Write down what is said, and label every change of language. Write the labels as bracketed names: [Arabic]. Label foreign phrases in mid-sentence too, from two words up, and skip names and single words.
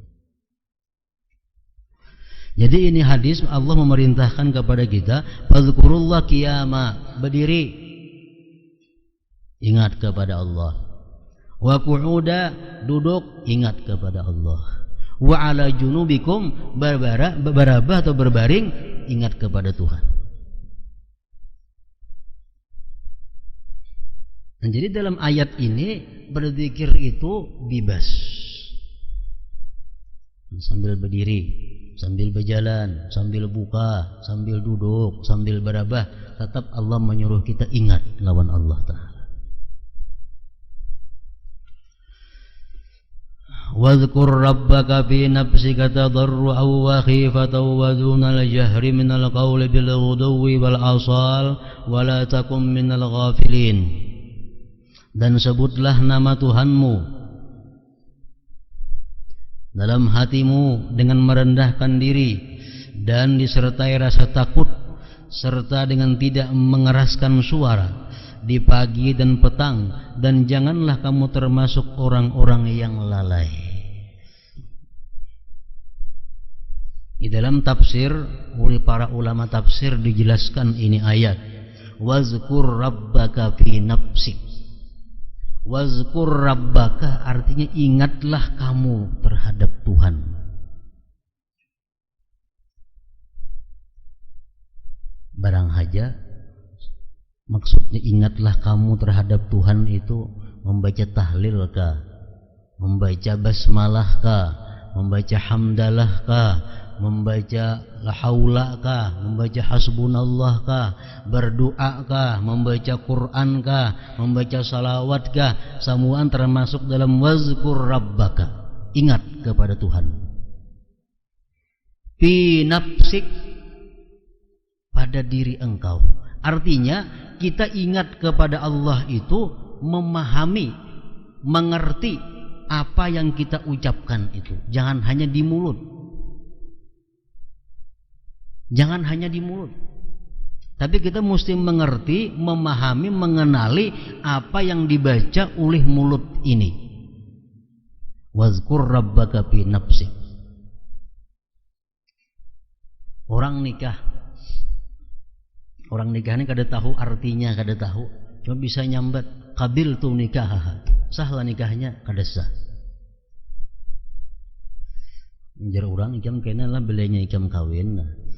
[Indonesian] Jadi ini hadis Allah memerintahkan kepada kita, [Arabic] فاذكروا الله قياما, [Indonesian] berdiri, ingat kepada Allah. [Arabic] وقعودا, [Indonesian] duduk, ingat kepada Allah. [Arabic] وعلى جنوبكم, [Indonesian] berbarabah atau berbaring, ingat kepada Tuhan. Nah, jadi dalam ayat ini berzikir itu bebas. Sambil berdiri, sambil berjalan, sambil buka, sambil duduk, sambil berabah, tetap Allah menyuruh kita ingat lawan Allah Ta'ala. [Arabic] واذكر ربك في نفسك تضرعا وخيفة ودون الجهر من القول بالغدو والآصال ولا تكن من الغافلين. [Indonesian] Dan sebutlah nama Tuhanmu dalam hatimu dengan merendahkan diri dan disertai rasa takut, serta dengan tidak mengeraskan suara di pagi dan petang, dan janganlah kamu termasuk orang-orang yang lalai. Di dalam tafsir oleh para ulama tafsir dijelaskan ini ayat, [Arabic] واذكر ربك في نفسك. واذكر ربك [Indonesian] artinya ingatlah kamu terhadap Tuhan. [Banjar] Barang haja maksudnya ingatlah kamu terhadap Tuhan itu membaca tahlil kah, membaca basmalah kah, membaca hamdalah kah, membaca [Arabic] لا حول [Banjar] kah, membaca hasbunallah kah, berdoa kah, membaca Quran kah, membaca salawat kah, semuaan termasuk dalam [Arabic] واذكر ربك, [Indonesian] ingat kepada Tuhan. [Arabic] في نفسك, [Indonesian] pada diri engkau. Artinya kita ingat kepada Allah itu memahami, mengerti apa yang kita ucapkan itu. Jangan hanya di mulut. Jangan hanya di mulut, tapi kita mesti mengerti, memahami, mengenali apa yang dibaca oleh mulut ini. [Arabic] واذكر ربك في نفسك. [Banjar] Orang nikah ini kada tahu artinya, kada tahu, cuma bisa nyambat qabil tu nikah, sahlah nikahnya, kada sah. Menjar orang ikam kena lah belanya ikam kawin lah.